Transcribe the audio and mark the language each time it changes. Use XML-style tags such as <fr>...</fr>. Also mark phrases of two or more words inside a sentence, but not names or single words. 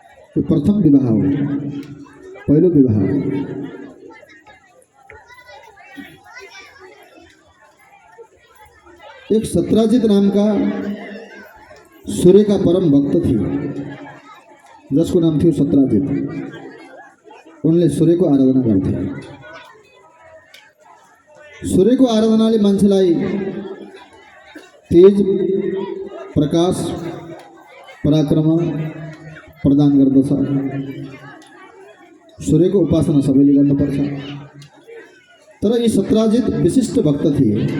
<hi>तो</hi> <ne>प्रथम विवाह हो, पहलो विवाह।</ne> <hi>एक सत्राजित नाम का सूर्य का परम भक्त थी, जिसको नाम थी सत्राजित।</hi> <ne>उनले सूर्य को आराधना करते। सूर्य को आराधनाले मान्छेलाई तेज, प्रकाश, पराक्रम प्रदान गर्दछ। सूर्यको उपासना सबैले गर्नुपर्छ। तर यी सत्राजित विशिष्ट भक्त थिए।</ne>